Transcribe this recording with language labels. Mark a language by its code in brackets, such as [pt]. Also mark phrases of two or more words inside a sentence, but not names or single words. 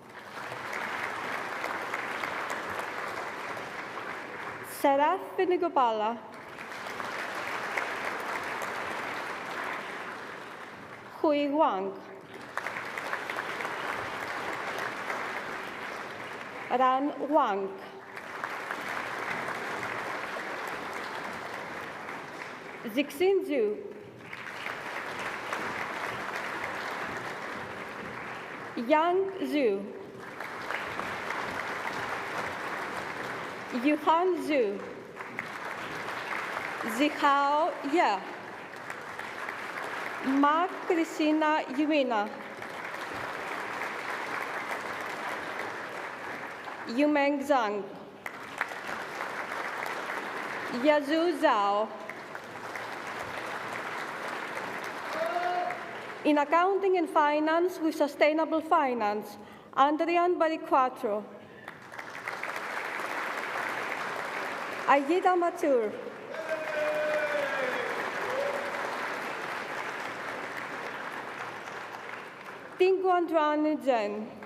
[en] Saraf Venugopala. Hui Wang. Ran Wang. Zixin Zhu. Yang Zhu. Yuhan Zhu. Zihao Ye. Ma Cristina Yumina. Yumeng Zhang. Yazhu Zhao. In Accounting and Finance with Sustainable Finance, Adrian Bariquatro. Ayida Matur. Tingguandran Jen.